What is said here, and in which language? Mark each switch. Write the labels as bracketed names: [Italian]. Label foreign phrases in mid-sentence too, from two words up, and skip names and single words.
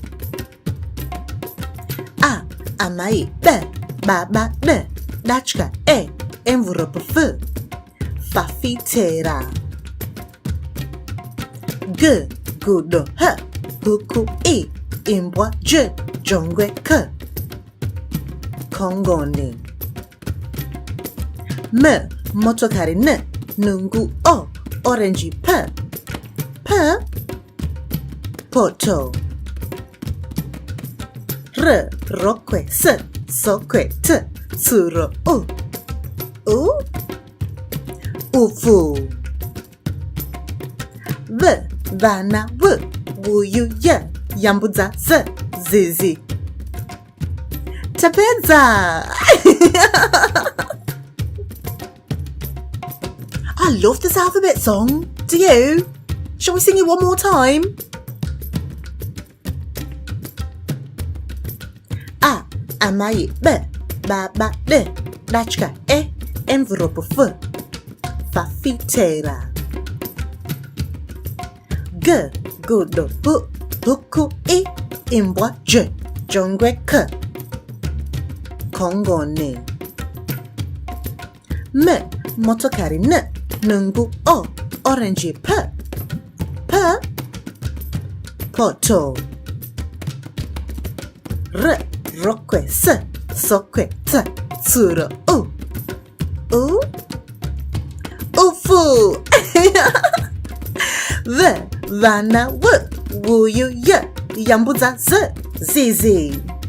[Shona] A, amai, b, baba, d, dachka, e, envelope, f, fafitera. G, gudo, h, huku, i, imbwa, j, jongwe, k, kongoni. M, motokari, n, nungu, o, orange, p, p, poto. R, rokwe, s, sokwe, t, tsuro, u, ufu. V, vana, v, wuyu, y, yambudza, z, zizi. Tapedza! [English] I love this alphabet song. Do you? Shall we sing it one more time? [Shona] A, amai, b, baba, d, dachka, e, envelope, f, fafitera. G, gudo, hu, huku, i, imbwa, j, jongwe, k, kongoni. M, motokari, n, nungu, o, orange, p, p, poto. R, rokwe, s, sokwe, t, tsuro, u, ufu. V, vana, w, wuyu, y, yambudza, z, zizi.